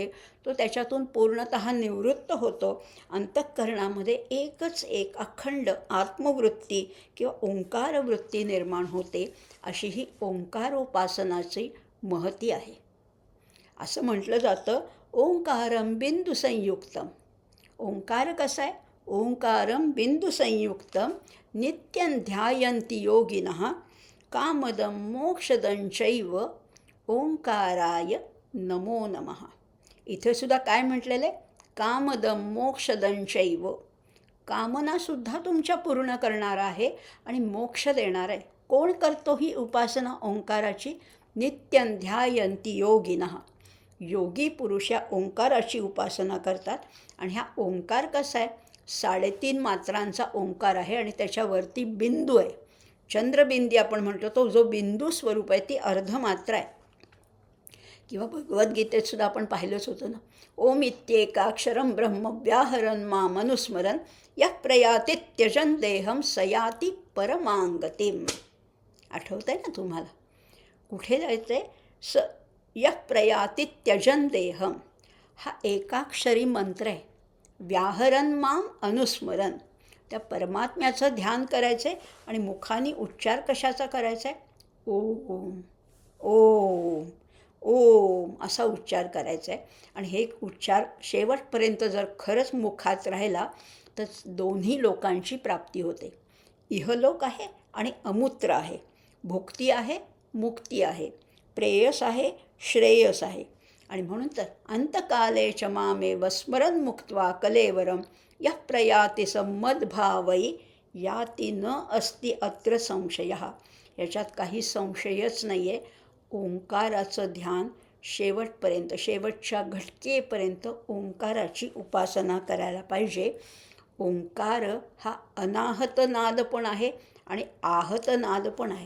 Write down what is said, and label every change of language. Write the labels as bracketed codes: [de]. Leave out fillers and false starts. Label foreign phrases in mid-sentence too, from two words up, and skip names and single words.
[mr] तो त्याच्यातून पूर्णतः निवृत्त होतो. अंतःकरणामध्ये एकच एक अखंड आत्मवृत्ती किंवा ओंकारवृत्ती निर्माण होते. अशी ही ओंकारोपासनाची महती आहे. असं म्हटलं जातं, [sa] ओंकारम बिंदू संयुक्तम. [mr] ओंकार कसा आहे? [sa] ओंकारम बिंदू संयुक्तम नित्यं ध्यायन्ति योगिनः कामदं मोक्षदं चैव ओंकाराय नमो नमः. [mr] इथे सुद्धा काय म्हटलेलं आहे? [sa] कामदं मोक्षदं चैव. [mr] कामनासुद्धा तुमच्या पूर्ण करणारा आहे आणि मोक्ष देणार आहे. कोण करतो ही उपासना ओंकाराची? [sa] नित्यं ध्यायन्ति योगिनः. [mr] योगी पुरुष या ओंकाराची उपासना करतात. आणि हा ओंकार कसा आहे? 3.5 मात्रांचा ओंकार आहे आणि त्याच्यावरती बिंदू आहे. चंद्रबिंदी आपण म्हणतो, तो जो बिंदू स्वरूप आहे ती अर्धमात्रा आहे. किंवा भगवद्गीतेत सुद्धा आपण पाहिलंच होतं ना, [sa] ओम इत्येकाक्षरं ब्रह्म व्याहरन् माम अनुस्मरन् यः प्रयाति त्यजन् देहं सयाति परमांगतिम्. [mr] आठवतं आहे ना तुम्हाला? कुठे जायचं आहे? [sa] यः प्रयाति त्यजन् देहं [mr] हा एकाक्षरी मंत्र आहे. [sa] व्याहरन् माम अनुस्मरन्, [mr] त्या परमात्म्याचं ध्यान करायचं आहे. आणि मुखाने उच्चार कशाचा करायचा आहे? ओम ओम ओम असा उच्चार करायचा आहे. आणि हे उच्चार शेवटपर्यंत जर खरंच मुखात राहिला तर दोन्ही लोकांची प्राप्ती होते. इहलोक आहे आणि अमूत्र आहे. भुक्ती आहे, मुक्ती आहे, प्रेयस आहे, श्रेयस आहे. आणि म्हणून तर [sa] अंतकाले च मामेव स्मरन् मुक्त्वा कलेवरं यः प्रयाति सम्मद्भावै याति न अस्ति अत्र संशयः. [mr] याच्यात काही संशयच नाही आहे. ओंकाराचं ध्यान शेवटपर्यंत, शेवटच्या घटकेपर्यंत ओंकाराची उपासना करायला पाहिजे. ओंकार हा अनाहत नाद पण आहे आणि आहत नाद पण आहे.